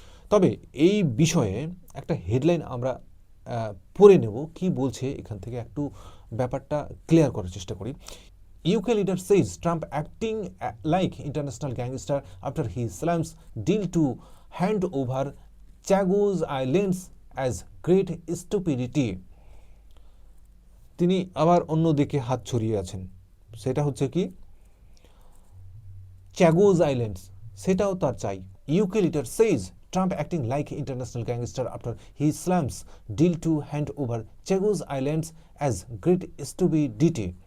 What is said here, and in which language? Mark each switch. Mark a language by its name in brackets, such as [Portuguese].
[Bangla] তবে এই বিষয়ে একটা হেডলাইন আমরা পড়ে নেব, কি বলছে এখান থেকে একটু ব্যাপারটা ক্লিয়ার করার চেষ্টা করি। [English] UK leader says Trump acting like international gangster after he slams deal to hand over Chagos Islands as great stupidity. [Bangla] তিনি আবার অন্যদিকে হাত ছড়িয়ে আছেন, সেটা হচ্ছে কি চ্যাগোজ আইল্যান্ডস, সেটাও তার চাই। [English] UK leader says Trump acting like international gangster after he slams deal to hand over Chagos islands as great stupidity.